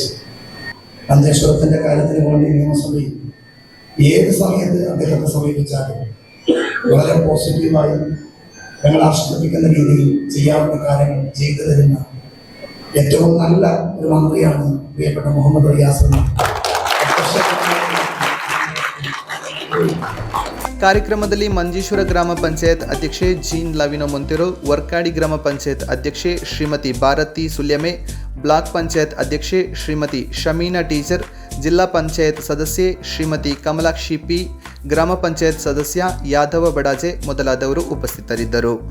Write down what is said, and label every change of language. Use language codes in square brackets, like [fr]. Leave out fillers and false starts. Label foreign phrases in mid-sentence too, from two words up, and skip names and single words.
[ml] മഞ്ചേശ്വരത്തിന്റെ കാര്യത്തിന് വേണ്ടി നിയമസഭയിൽ ഏത് സമയത്ത് അദ്ദേഹത്തെ സമീപിച്ചാലും വളരെ പോസിറ്റീവായി ഞങ്ങൾ ആശ്വസിപ്പിക്കുന്ന രീതിയിൽ ചെയ്യാവുന്ന കാര്യങ്ങൾ ചെയ്തു തരുന്ന ഏറ്റവും നല്ല ഒരു മന്ത്രിയാണ് പ്രിയപ്പെട്ട മുഹമ്മദ് റിയാസ് എന്ന് [kn] ಕಾರ್ಯಕ್ರಮದಲ್ಲಿ ಮಂಜೇಶ್ವರ ಗ್ರಾಮ ಪಂಚಾಯತ್ ಅಧ್ಯಕ್ಷೆ ಜೀನ್ ಲವಿನೋ ಮೊಂತೆರೋ, ವರ್ಕಾಡಿ ಗ್ರಾಮ ಪಂಚಾಯತ್ ಅಧ್ಯಕ್ಷೆ ಶ್ರೀಮತಿ ಭಾರತಿ ಸುಲ್ಯಮೆ, ಬ್ಲಾಕ್ ಪಂಚಾಯತ್ ಅಧ್ಯಕ್ಷೆ ಶ್ರೀಮತಿ ಶಮೀನಾ ಟೀಚರ್, ಜಿಲ್ಲಾ ಪಂಚಾಯತ್ ಸದಸ್ಯೆ ಶ್ರೀಮತಿ ಕಮಲಾಕ್ಷಿ ಪಿ, ಗ್ರಾಮ ಪಂಚಾಯತ್ ಸದಸ್ಯ ಯಾದವ ಬಡಾಜೆ ಮೊದಲಾದವರು ಉಪಸ್ಥಿತರಿದ್ದರು.